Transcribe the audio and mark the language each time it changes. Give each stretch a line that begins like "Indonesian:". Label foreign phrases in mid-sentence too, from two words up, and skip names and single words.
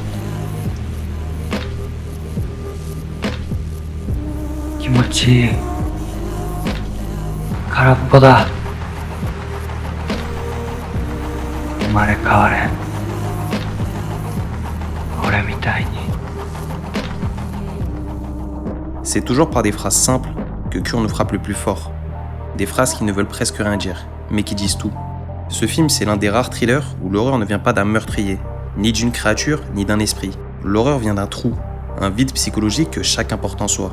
Japanese: 気持ちいい。空っぽだ。生まれ変われ。俺みたいに。
French: C'est toujours par des phrases simples que Cure nous frappe le plus fort. Des phrases qui ne veulent presque rien dire, mais qui disent tout. Ce film, c'est l'un des rares thrillers où l'horreur ne vient pas d'un meurtrier, ni d'une créature, ni d'un esprit. L'horreur vient d'un trou, un vide psychologique que chacun porte en soi.